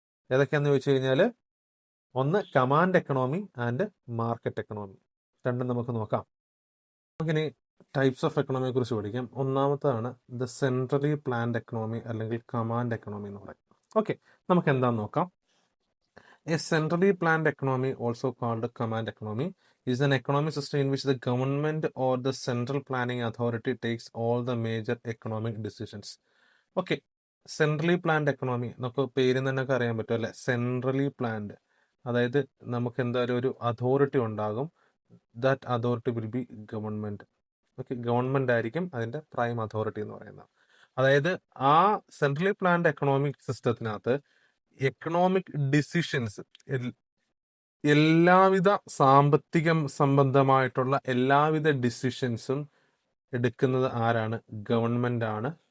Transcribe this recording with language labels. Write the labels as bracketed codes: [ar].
[ml] ഏതൊക്കെയാന്ന് ചോദിച്ചു കഴിഞ്ഞാൽ, ഒന്ന് command economy and market economy. രണ്ടും നമുക്ക് നോക്കാം. നമുക്കിനി ടൈപ്സ് ഓഫ് എക്കണോമിയെ കുറിച്ച് പഠിക്കാം. ഒന്നാമത്താണ് ദ സെൻട്രലി പ്ലാൻഡ് എക്കണോമി അല്ലെങ്കിൽ കമാൻഡ് എക്കണോമി എന്ന് പറയും. ഓക്കെ, നമുക്ക് എന്താന്ന് നോക്കാം. [en] A centrally planned economy, also called command economy, is an economic system in which the government or the central planning authority takes all the major economic decisions. [ml] Okay, centrally planned economy നമുക്ക് പേരിൽ തന്നെ അറിയാൻ പറ്റും അല്ലെ? Centrally planned, അതായത് നമുക്ക് എന്തായാലും ഒരു അതോറിറ്റി ഉണ്ടാകും. [en] That authority will be government. [ml] Okay, government ആയിരിക്കും അതിന്റെ പ്രൈം അതോറിറ്റി എന്ന് പറയുന്നത്. അതായത് ആ centrally planned economic സിസ്റ്റത്തിനകത്ത് economic decisions, എല്ലാവിധ സാമ്പത്തിക സംബന്ധമായിട്ടുള്ള എല്ലാവിധ ഡിസിഷൻസും എടുക്കുന്നത് ആരാണ്? ഗവൺമെന്റ് ആണ്.